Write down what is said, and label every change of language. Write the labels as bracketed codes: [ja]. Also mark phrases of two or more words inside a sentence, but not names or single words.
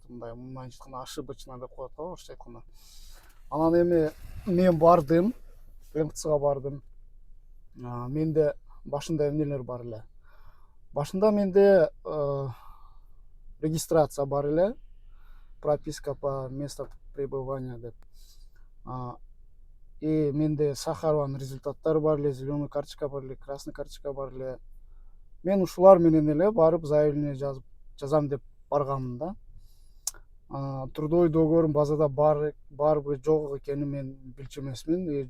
[ky] Мындай айтканда ошибочно деп коет го, орусча айтканда. Анан эми мен бардым, МФЦга бардым. Менде башында эмнелер бар эле. Башында менде регистрация бар эле, [ru] прописка по месту пребывания [ky] деп. Менде Сахарованын результаттары бар эле, [ru] зеленый карточка [ky] бар эле, [ru] красный карточка [ky] бар эле. Мен ушулар менен эле барып заявление жазам деп барганмын да. Трудовой договорум базада барбы жок экенин мен билчү эмесмин.